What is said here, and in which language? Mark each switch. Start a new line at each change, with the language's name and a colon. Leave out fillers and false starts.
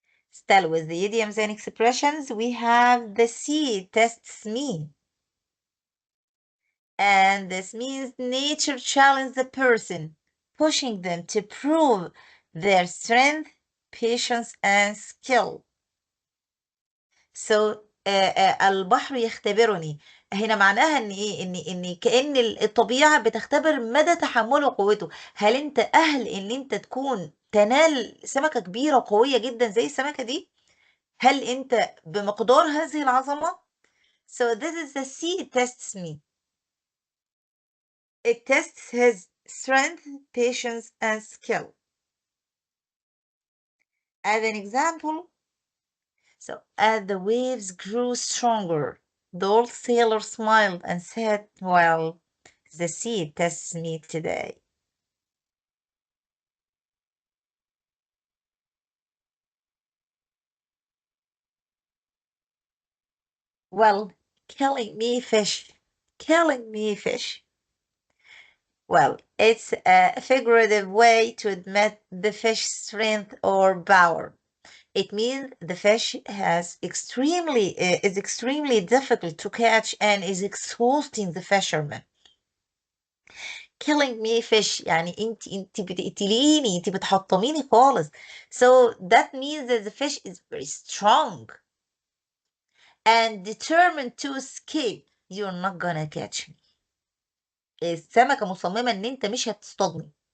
English: Still with the idioms and expressions, we have the sea tests me. And this means nature challenges the person, pushing them to prove their strength, patience, and skill.
Arabic: So البحر يختبرني. هنا معناها ان ايه، ان كأن الطبيعة بتختبر مدى تحمله وقوته. هل انت اهل ان انت تكون تنال سمكة كبيرة وقوية جدا زي السمكة دي؟ هل انت بمقدار هذه العظمة؟
English: So this is the sea tests me. It tests his strength, patience, and skill. As an example, so as the waves grew stronger, the old sailor smiled and said, well, the sea tests me today. Well, killing me fish, killing me fish. Well, it's a figurative way to admit the fish's strength or power. It means the fish is extremely difficult to catch and is exhausting the fisherman. Killing me fish
Arabic: يعني انت بتقتليني، انت بتحطميني خالص.
English: So that means that the fish is very strong and determined to escape. You're not gonna catch me.
Arabic: السمكة مصممة ان انت مش هتصطادني.